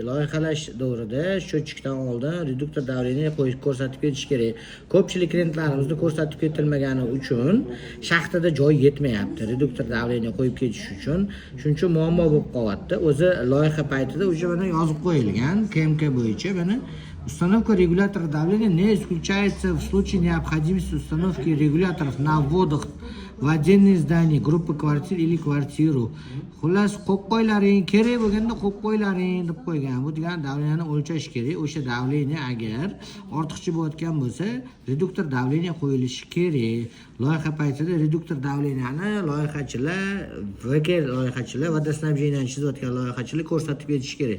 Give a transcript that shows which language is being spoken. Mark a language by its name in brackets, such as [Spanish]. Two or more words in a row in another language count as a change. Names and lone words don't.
[Uzbek] Loyihalash davrida sho'chikdan oldin [Russian] редуктор давления [Uzbek] qo'yib ko'rsatib ketish kerak. Ko'pchilik klientlarimizda ko'rsatib ketilmagani uchun shaxtada joy yetmayapti. [Russian] Редуктор давления [Uzbek] qo'yib ketish uchun. Shuning uchun muammo bo'lib qolyapti. O'zi loyiha paytida o'sha mana yozib qo'yilgan KMK bo'yicha mana [Russian] установка регулятора давления не исключается в случае необходимости установки регуляторов на вводах в отдельные здания, группы квартир или квартиру. [Uzbek] Xullas, qo'yib qo'ylaring, kerak bo'lganda qo'yib qo'ylaring deb qo'ygan. Bu degani davleniyani o'lchash kerak. O'sha davleniya agar ortiqcha bo'layotgan bo'lsa, [Russian] редуктор давления [Uzbek] qo'yilishi kerak. Loyiha paytida [Russian] редуктор давленияни [Uzbek] loyihachilar, VK loyihachilar, водоснабжениyani chizayotgan loyihachilar ko'rsatib ketish kerak.